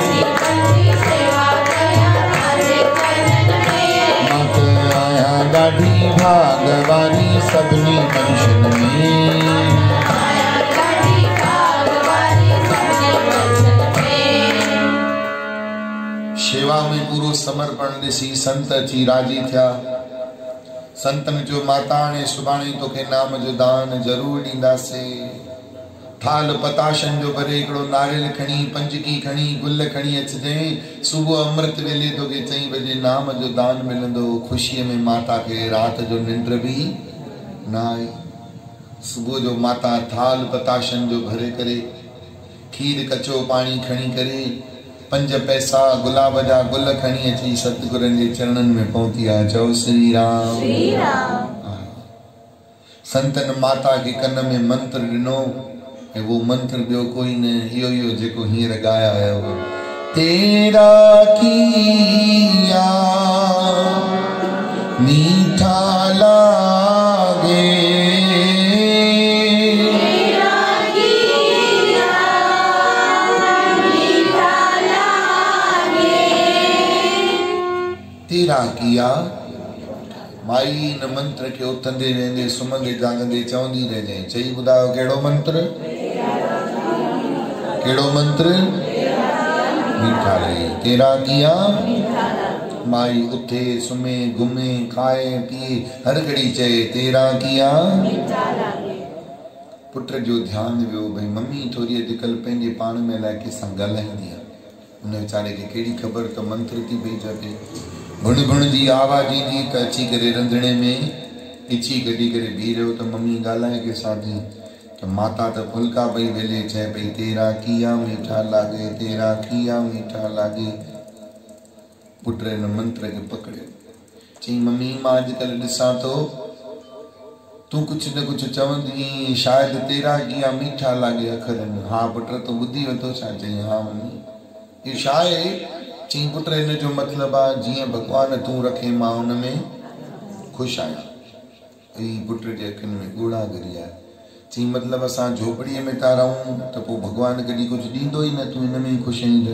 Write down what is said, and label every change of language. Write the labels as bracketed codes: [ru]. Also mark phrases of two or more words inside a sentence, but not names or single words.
[sd] मत आया ॾाढी भाग वारी सभिनी मनुष्यनि में सेवा में पूरो समर्पण ॾिसी संत अची राजी थिया संतन जो माता ने सुभाणे तोखे नाम जो दान जरूर ॾींदासीं थाल पताशन जो भरे हिकिड़ो नारियल खणी पंजकी खणी गुल खणी अचजांइ सुबुह अमृत वेले तोखे 4 बजे नाम जो दान मिलंदो खुशीअ में माता खे रात जो निंड भी न आई सुबुह जो माता थाल पताशन जो भरे करे खीर कचो पानी खणी करे 5 पैसा गुलाब जा गुल खणी अची सतगुरनि जे चरणनि में पहुती आहे। चओ श्री राम श्री राम। संतन माता के कन में मंत्र ॾिनो ऐं वो मंत्र ॿियो कोई न, इहो जेको हींअर ॻाया आयो। [hi] तेरा किया मीठा लागे, तेरा किया [sd] माई न मंत्र के उथंदे वेंदे सुम्हंदे जागंदे चवंदी रहिजांइ। चई ॿुधायो कहिड़ो मंत्र? कहिड़ो मंत्र? [hi] मीठा लगे। तेरा किया [sd] माई उथे सुम्हे घुमे खाए पिए हर घड़ी चए [hi] तेरा किया मीठा लागे। [sd] पुट जो ध्यानु वियो भई मम्मी थोरी अॼुकल्ह पंहिंजे पाण में अलाए कंहिंसां ॻाल्हाईंदी आहे। उन वीचारे खे कहिड़ी ख़बर त मंत्र थी पई चवे। गुण गुण जी आवाज़ ईंदी त अची करे रंधिणे में इची कढी करे बीह रहियो त मम्मी ॻाल्हाए कंहिंसां थी। त माता त फुल्का पई वेले चए पई [hi] तेरा किया मीठा लागे, [sd] तेरा किया मीठा लागे। पुट हिन मंत्र खे पकड़ियो। चई मम्मी मां अॼुकल्ह ॾिसां थो तूं कुझु न कुझु चवंदी शायदि [hi] तेरा किया मीठा लागे [sd] अखरनि। हा पुट तूं ॿुधी वरितो छा? चई हा मम्मी। इहो छा आहे? चई पुट हिन जो मतिलबु आहे जीअं भॻवान तूं रखे मां हुन में ख़ुशि आहियां। ई पुट जे अखियुनि में ॻोढ़ागिरी आहे। चई मतिलबु असां झोपड़ीअ में था रहूं त पोइ भॻवान कॾहिं कुझु ॾींदो ई न, तूं हिन में ई ख़ुशि आहीं।